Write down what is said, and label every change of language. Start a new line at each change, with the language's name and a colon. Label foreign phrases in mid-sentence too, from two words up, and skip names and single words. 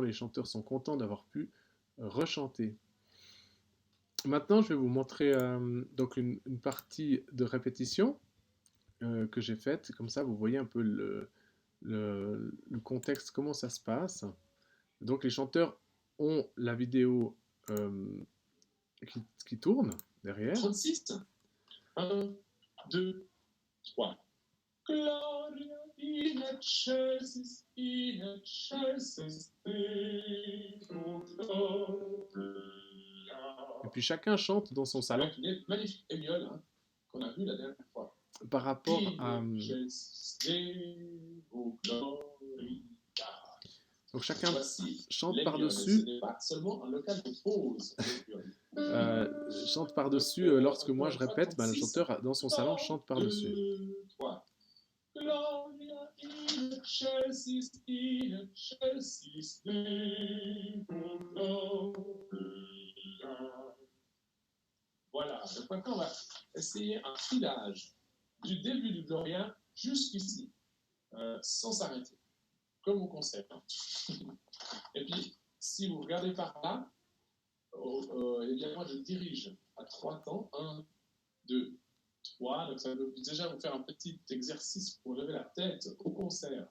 French: Les chanteurs sont contents d'avoir pu rechanter. Maintenant, je vais vous montrer donc une partie de répétition que j'ai faite. Comme ça, vous voyez un peu le contexte, comment ça se passe. Donc, les chanteurs ont la vidéo qui tourne derrière. 36. 1, 2, 3.
Latin: Gloria in excelsis Deo gloria.
French: Et puis chacun chante dans son salon. Avec une magnifique émiole hein, qu'on a vue la dernière fois. Par rapport à. Donc chacun chante par-dessus. Seulement un local de pause. Chante par-dessus. Lorsque moi je répète, le chanteur dans son salon chante par-dessus.
Latin: Gloria in excelsis Deo gloria.
French: Voilà, donc maintenant on va essayer un filage du début du Gloria jusqu'ici, sans s'arrêter, comme au concert. Et puis, si vous regardez par là, eh bien moi je dirige à 3 temps, 1, 2, 3, donc ça veut déjà vous faire un petit exercice pour lever la tête au concert.